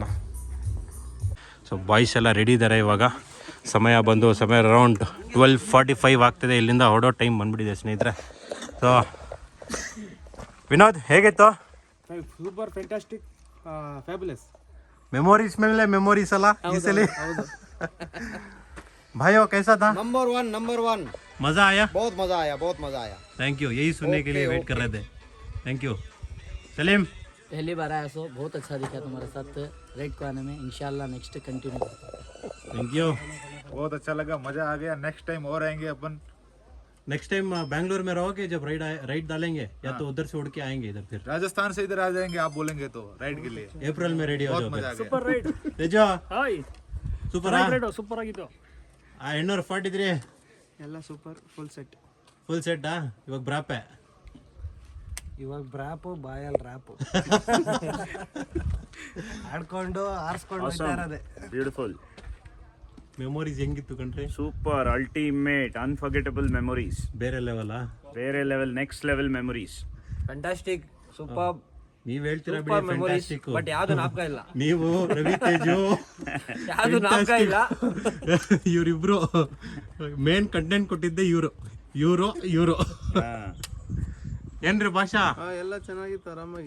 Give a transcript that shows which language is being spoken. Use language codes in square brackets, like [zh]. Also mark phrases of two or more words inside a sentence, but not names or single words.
[kn] ಸೊ ಬಾಯ್ಸ್ ಎಲ್ಲ ರೆಡಿ ಇದ್ದಾರೆ. ಇವಾಗ ಸಮಯ ಅರೌಂಡ್ 12:45 ಆಗ್ತಿದೆ. ಇಲ್ಲಿಂದ ಹೊರಡೋ ಟೈಮ್ ಬಂದುಬಿಟ್ಟಿದೆ ಸ್ನೇಹಿತರೆ. ಸೊ ವಿನೋದ್, ಹೇಗಿತ್ತು? [en] super, fantastic, fabulous. [kn] ಮೆಮೋರೀಸ್ ಮೇಲೆ ಮೆಮೋರೀಸ್ ಅಲ್ಲ ಈ ಸಲ. [hi] भाइयों कैसा था? [en] number one. [hi] मज़ा आया? बहुत मज़ा आया. [en] thank you, [hi] यही सुनने के लिए वेट कर रहे थे. [en] thank you. [hi] सलीम, पहली बार आया, सो बहुत अच्छा दिखा तुम्हारे साथ राइड को आने में. इंशाल्लाह [en] next continue. thank you. [hi] बहुत अच्छा लगा, मजा आ गया. [en] next time [hi] और आएंगे अपन. [en] next time [hi] बैंगलोर में रहोगे जब राइड डालेंगे, या तो उधर से उड़ के आएंगे इधर? फिर राजस्थान से इधर आ जाएंगे, आप बोलेंगे तो राइड के लिए. ಏಪ್ರಿಲ್ में रेडी हो जाओ. [en] super ride. [kn] तेजो ಹಾಯ್, ಸೂಪರ್ ಸೂಪರ್ ಆಗಿತ್ತು. ಆ 843 ಎಲ್ಲ ಸೂಪರ್, ಫುಲ್ ಸೆಟ್. ಇವಾಗ ಬ್ರಾಪೆ, ಇವಾಗ ಬ್ರಾಪು ಬಾಯಲ್ಲಿ ರ್ಯಾಪು ಆಡ್ಕೊಂಡು ಆರಿಸ್ಕೊಂಡು ಹೋಗ್ತಾ ಇರೋದೆ. [en] Beautiful. [kn] ಮೆಮೊರೀಸ್ ಹೆಂಗಿತ್ತು ಕಂಡ್ರೆ? [en] Super, ultimate, unforgettable memories. [kn] ಬೇರೆ ಲೆವೆಲ್. ಬೇರೆ ಲೆವೆಲ್, [en] next level memories. [kn] ಫ್ಯಾಂಟಾಸ್ಟಿಕ್, ಸೂಪರ್. ನೀವ್ ಹೇಳ್ತೀರಾ ಬಿಡಿ, ಫ್ಯಾಂಟಾಸ್ಟಿಕ್. ಬಟ್ ಯಾವ್ದು ನಾಪಕ ಇಲ್ಲ. ನೀವು ರವಿ ತೇಜು ಯಾವ್ದು ನಾಪಕ ಇಲ್ಲ. ಇವರಿಬ್ರು ಮೇನ್ ಕಂಟೆಂಟ್ ಕೊಟ್ಟಿದ್ದೆ ಇವರು. ಏನ್ರಿ ಭಾಷಾ? ಎಲ್ಲ ಚೆನ್ನಾಗಿತ್ತು, ಆರಾಮಾಗಿ.